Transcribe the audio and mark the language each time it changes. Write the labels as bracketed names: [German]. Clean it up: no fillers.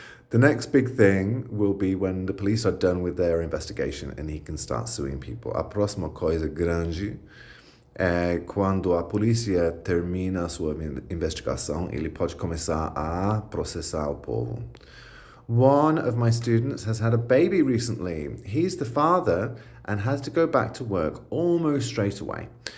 [English] The next big thing will be when the police are done with their investigation and he can start suing people. [Portuguese] A próxima coisa grande é quando a polícia termina a sua investigação, ele pode começar a processar o povo. [English] One of my students has had a baby recently. He's the father and has to go back to work almost straight away.